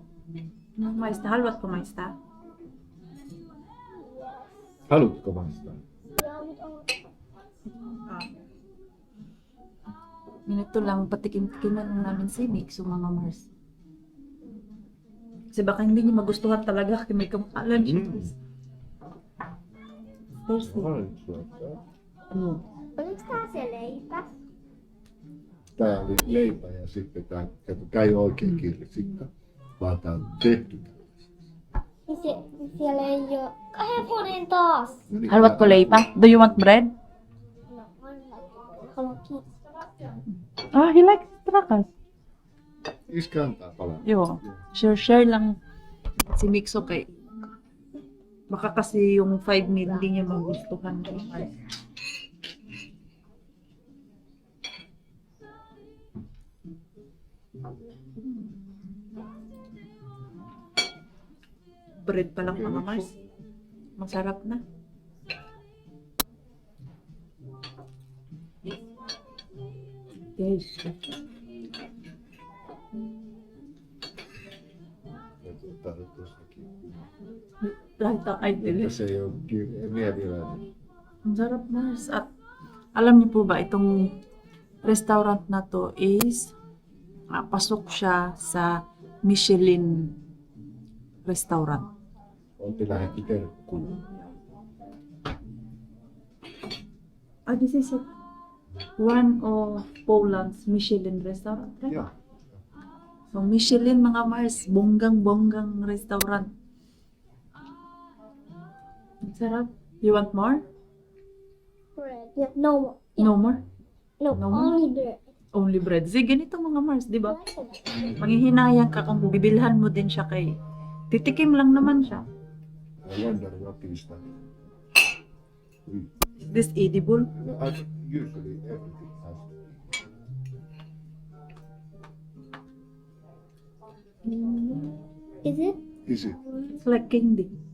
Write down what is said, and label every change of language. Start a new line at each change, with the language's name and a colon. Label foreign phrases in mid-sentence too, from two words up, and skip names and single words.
Finnish: Maista, haluatko maistaa? Haluatko maistaa?
Filipino: Ganito lang, patikim-tikiman namin si Mix, mga Mars. Kasi baka hindi niya magustuhan talaga kasi may kamahalan siya. First, ano?
Finnish: Oliko tää se leipä? Tää oli leipä ja sitten tää ei ole oikein kirsikka, vaan tää on tehty. Siellä ei oo... Hevonen taas! Haluatko leipä?
English: Do you want bread?
Finnish: No, haluan kiitos.
English: Ah, he likes trakas.
Finnish: Iskä antaa palan. Joo.
Filipino: Share lang si Mix, okay. Baka kasi yung 5 meal hindi niya magustuhan. Bread pa lang mga Mars. Masarap na. Yes. Lahat ang idol.
Finnish: Että se ei ole mieliväinen.
Filipino: Ang sarap, Mars. At alam niyo po ba, itong restaurant na to is pasok siya sa Michelin restaurant.
Finnish: Olti lähetti terkkuun.
English: Ah, this is it. one of Poland's Michelin restaurant. Right? Yeah.
Filipino: So Michelin mga Mars, bonggang restaurant. Ang sarap.
English: You want more? Bread. Yeah, no. No more? No, No. only bread. Only bread.
Filipino: Sige, ganito mga Mars, di ba? Manghihinayang ka kung bibilhan mo din siya kay... Titikim lang naman siya.
English: I wonder what is that. Is this edible? Usually everything has. Is it? Is it? It's like candy.